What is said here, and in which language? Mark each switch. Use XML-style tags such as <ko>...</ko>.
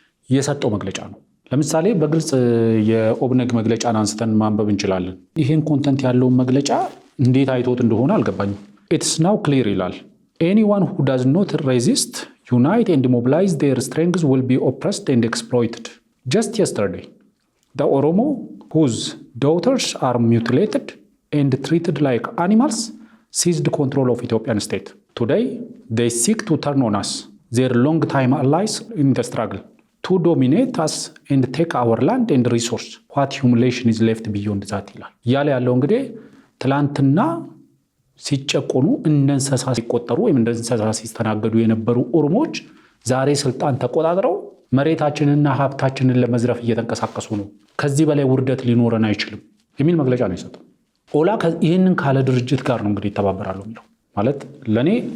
<am>የሰጠው መግለጫ ነው። ለምሳሌ በግልጽ የኦብነግ መግለጫን አንስተን ማንበብ እንችላለን። ይህን ኮንተንት ያለውን መግለጫ እንዴት አይቶት እንደሆነ አልገባኝም።</am> <en>ኢትስ ናው ክሊር ይላል። ኤኒዋን ሁ ዳዝ ኖት ሬዚስት ዩናይት ኤንድ ሞቢላይዝ ዴር ስትሬንግዝ ዊል ቢ ኦፕረስድ ኤንድ ኤክስፕሎይትድ ጀስት የስተርዴይ ዘ ኦሮሞ ሁዝ ዳውተርስ አር ሚውቲሌትድ ኤንድ ትሪትድ ላይክ አኒማልስ seized control of Ethiopian state. Today, they seek to turn on us, their long-time allies in the struggle, to dominate us and take our land and resource. What humiliation is left beyond that</en> <am>ይላል። እያለ ያለው እንግዲህ ትላንትና ሲጨቆኑ እንደ እንስሳ ሲቆጠሩ ወይም እንደ እንስሳ ሲስተናገዱ የነበሩ ኦሮሞዎች ዛሬ ስልጣን ተቆጣጥረው መሬታችንና ሀብታችንን ለመዝረፍ እየተንቀሳቀሱ ነው። ከዚህ በላይ ውርደት ሊኖረን አይችልም የሚል መግለጫ ነው የሰጠው። ኦላ ይህንን ካለ ድርጅት ጋር ነው እንግዲህ ይተባበራሉ የሚለው ማለት ለእኔ</am>